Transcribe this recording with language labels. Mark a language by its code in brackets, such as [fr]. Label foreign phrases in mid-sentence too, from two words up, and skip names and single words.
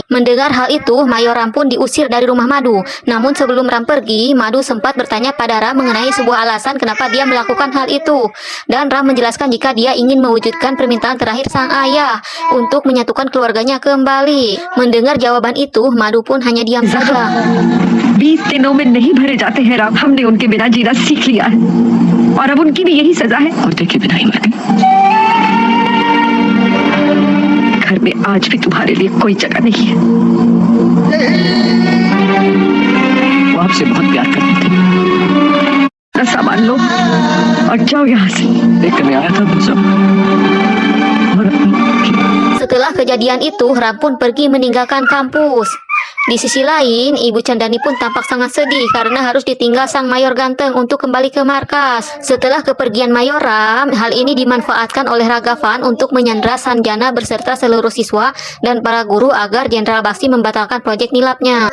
[id] Mendengar hal itu, Mayor Ram pun diusir dari rumah Madu. Namun sebelum Ram pergi, Madu sempat bertanya pada Ram mengenai sebuah alasan kenapa dia melakukan hal itu. Dan Ram menjelaskan jika dia ingin mewujudkan permintaan terakhir sang ayah untuk menyatukan keluarganya kembali. Mendengar jawaban itu, Madu pun hanya diam saja. [hi] 20 दिनों में नहीं भरे जाते हैं राम। हमने उनके बिना जीना सीख लिया है और अब उनकी भी यही सजा है। और देखे बिना ही मर गए। घर में आज भी तुम्हारे लिए कोई जगह नहीं है। वो आपसे बहुत प्यार करते थे। अपना सामान लो और जाओ यहाँ से। देखकर मैं आया था वो सब। और [id] Setelah kejadian itu, Ram pun pergi meninggalkan kampus. Di sisi lain, Ibu Chandani pun tampak sangat sedih karena harus ditinggal sang mayor ganteng untuk kembali ke markas. Setelah kepergian Mayor Ram, hal ini dimanfaatkan oleh Ragavan untuk menyandra Sanjana beserta seluruh siswa dan para guru agar Jenderal Baksi membatalkan proyek nilapnya.